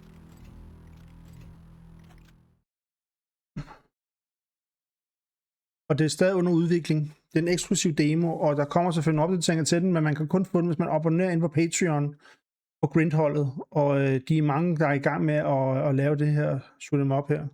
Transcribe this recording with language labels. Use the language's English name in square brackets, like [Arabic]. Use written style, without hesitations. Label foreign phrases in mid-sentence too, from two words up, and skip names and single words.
[Danish] Og det er stadig under udvikling. Det er en eksklusiv demo, og der kommer selvfølgelig en opdatering til den, men man kan kun få den, hvis man abonnerer ind på Patreon på Grindholdet. Og de er mange, der er i gang med at lave det her [English] shoot 'em up [Danish] her.